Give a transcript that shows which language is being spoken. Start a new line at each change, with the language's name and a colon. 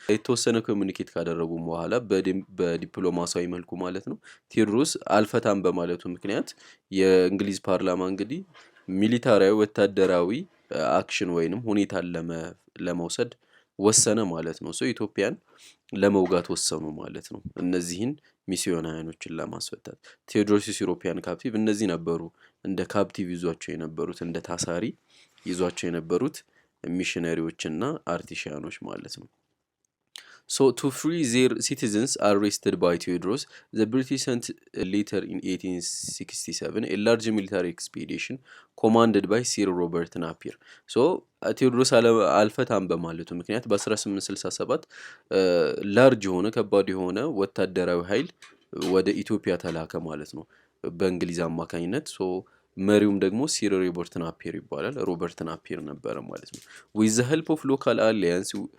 Amharic: የተወሰነ ኮሚኒኬት ካደረጉ በኋላ በዲፕሎማሲያዊ መልኩ ማለት ነው ቴዎድሮስ አልፈታም በማለቱ ምክንያት የእንግሊዝ ፓርላማ እንግዲህ ሚሊታሪያዊ ወታደራዊ አክሽን ወይንም ሁኔታን ለመውሰድ ወሰነ ማለት ነው። ኢትዮጵያን ለመውጋት ወሰኑ ማለት ነው። እነዚህን ሚስዮናውያኖችን ለማስፈታት ቴዎድሮስ ዩሮፒያን ካፕቲቭ እነዚህ ነበሩ እንደ ካፕቲቭ ይዟቸው የነበሩት እንደ ታሳሪ ይዟቸው የነበሩት ሚሽነሪዎችና አርቲሺያኖች ማለት ነው።
English: So to free their citizens arrested by Theodros, the British sent later in 1867 a large military expedition commanded by Sir Robert Napier.
Amharic: So ቴዎድሮስ አልፈታም በማለቱ ምክንያት በ1867 ላርጅ የሆነ ከባድ የሆነ ወታደራዊ ኃይል ወደ ኢትዮጵያ ተላከ ማለት ነው በእንግሊዝ አማካኝነት። ሶ መሪውም ደግሞ ሲር ሮበርት ናፒር ይባላል። ሮበርት ናፒር ነበረ ማለት ነው።
English: with the help of local alliance